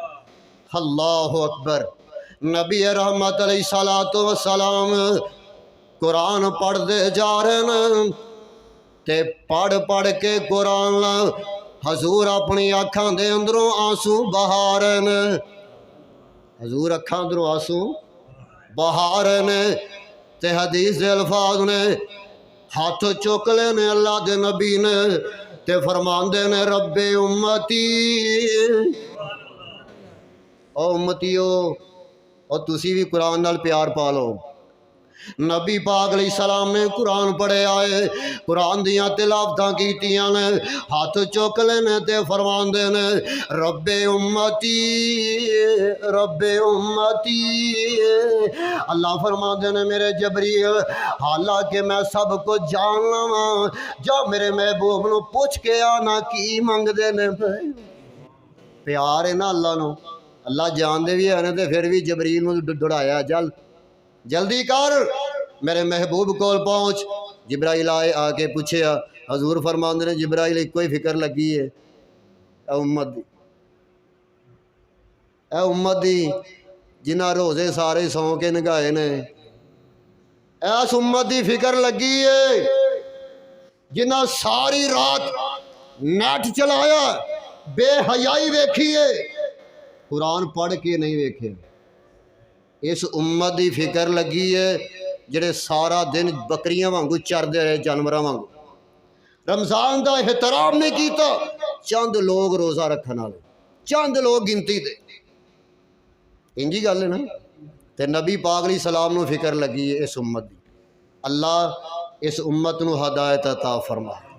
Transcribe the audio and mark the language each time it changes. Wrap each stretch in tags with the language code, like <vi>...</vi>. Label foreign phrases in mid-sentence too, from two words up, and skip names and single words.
<ar>اللہ اکبر۔</ar> <pa>نبی رحمت</pa> <ar>علیہ الصلوۃ والسلام</ar> <pa>قرآن پڑھ دے جا رہے ہیں تے پڑھ پڑھ کے قرآن حضور اپنی اکھاں دے اندروں آنسو بہا رہے ہیں، حضور اکھاں اندروں آنسو بہا رہے ہیں تے حدیث دے الفاظ نے ہاتھ چک لے نے اللہ دے نبی نے تے فرماندے نے</pa> <ar>رب امتی،</ar> <pa>او امتیو او تسی بھی قرآن نال پیار پا لو۔ نبی پاک</pa> <ar>علیہ السلام</ar> <pa>نے قرآن پڑھے آئے، قرآن دیاں تلاوتاں کیتیاں نے، ہاتھ چک لینے تے فرماندے نے</pa> <ar>رب امتی رب امتی۔</ar> <pa>اللہ فرماندے نے میرے جبریل حالانکہ میں سب کو جاننا وا، جا میرے محبوب نو پوچھ کے آنا کی منگ دے نے۔ پیار ہے نا اللہ نو، اللہ جان دے بھی ہے تے پھر بھی جبریل نو دڑایا جلدی کر میرے محبوب کول پہنچ۔ جبرائیل آئے آ کے پوچھیا، حضور فرماندے نے جبرائیل ایک کوئی فکر لگی ہے اے امت دی جنہ روزے سارے سو کے نگائے نے، ایس امت دی فکر لگی ہے جنہ ساری رات نیٹ چلایا بے حیائی ویکھی ہے، قرآن پڑھ کے نہیں ویکھے۔ اس امت دی فکر لگی ہے جڑے سارا دن بکریاں وانگو چردے رہے، جانوراں وانگو، رمضان دا احترام نہیں کیتا۔ چند لوگ روزہ رکھن والے، چند لوگ گنتی دے، انجی گل ہے نا۔ تے نبی پاک</pa> <ar>علیہ السلام</ar> <pa>نو فکر لگی ہے اس امت دی، اللہ اس امت نو ہدایت عطا فرما۔</pa>